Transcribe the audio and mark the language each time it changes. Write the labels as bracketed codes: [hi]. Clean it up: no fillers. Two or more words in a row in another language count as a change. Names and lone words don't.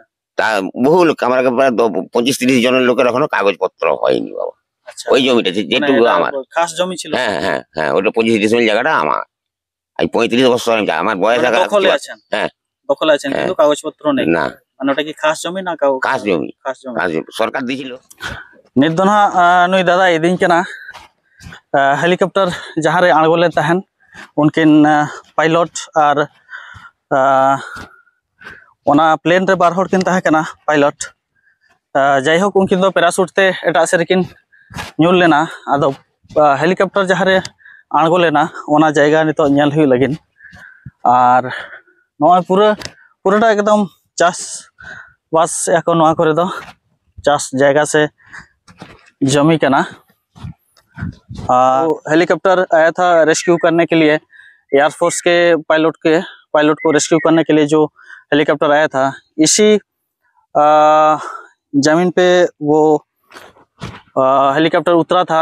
[bn] তা বহু লোক, আমার প্রায় 25-30 জনের লোকের এখনো কাগজপত্র হয়নি বাবা। আচ্ছা, ওই জমিটা মানে যেটুকু এটা আমার, খাস জমি ছিল, হ্যাঁ হ্যাঁ হ্যাঁ, ওটা 25-30 মিনিট জায়গাটা আমার। এই 35 বছর আমি আমার বয়স মানে দখলে আছেন, হ্যাঁ দখলে আছেন, কিন্তু কাগজপত্র নেই। না, মানে ওটা কি খাস জমি না কাজ জমি, খাস জমি? কাজ জমি সরকার দিয়েছিল। [sat] निर्दोना नुई दादा इदिन केना हेलीकॉप्टर जहाँ रे आड़गोले तहन उनकिन पायलट और ओना प्लेन रे बार हर किन तहे केना पायलट जाई होक उनकिन दो पैराशूट ते एटा से रेकिन ᱧᱩᱨ लेना आदो हेलीकॉप्टर जहाँ रे आड़गोलेना ओना जायगा नितो नेल हुई लगिन और नॉय पूराटा एकदम चास बास एको नॉय करे दो चास जायगा से जमी का ना। [hi] हेलीकॉप्टर आया था रेस्क्यू करने के लिए, एयरफोर्स के पायलट को रेस्क्यू करने के लिए जो हेलीकॉप्टर आया था, इसी जमीन पे वो हेलीकॉप्टर उतरा था।